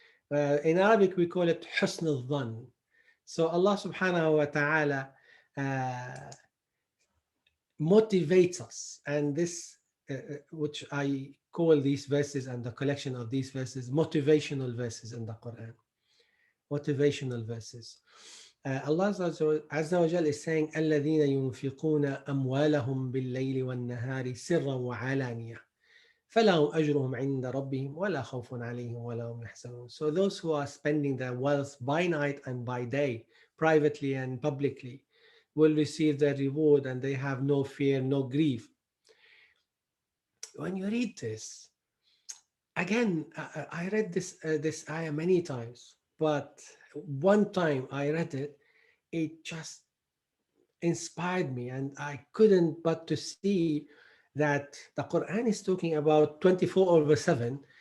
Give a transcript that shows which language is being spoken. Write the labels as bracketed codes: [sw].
[en] In Arabic, we call it husn al-dhan. So Allah subhanahu wa ta'ala motivates us. And this, which I call these verses and the collection of these verses, motivational verses in the Quran. Motivational verses. Allah Azza wa Jal is saying, [ar] الَّذِينَ يُنْفِقُونَ أَمْوَالَهُمْ بِاللَّيْلِ وَالنَّهَارِ سِرًّا وَعَلَانِيَةً فَلَهُمْ أَجْرُهُمْ عِنْدَ رَبِّهِمْ وَلَا خَوْفٌ عَلَيْهِمْ وَلَا هُمْ يَحْزَنُونَ. [en] So those who are spending their wealth by night and by day, privately and publicly, will receive their reward, and they have no fear, no grief. When you read this, again, I read this ayah many times, but one time I read it, it just inspired me, and I couldn't but to see that the Quran is talking about 24/7,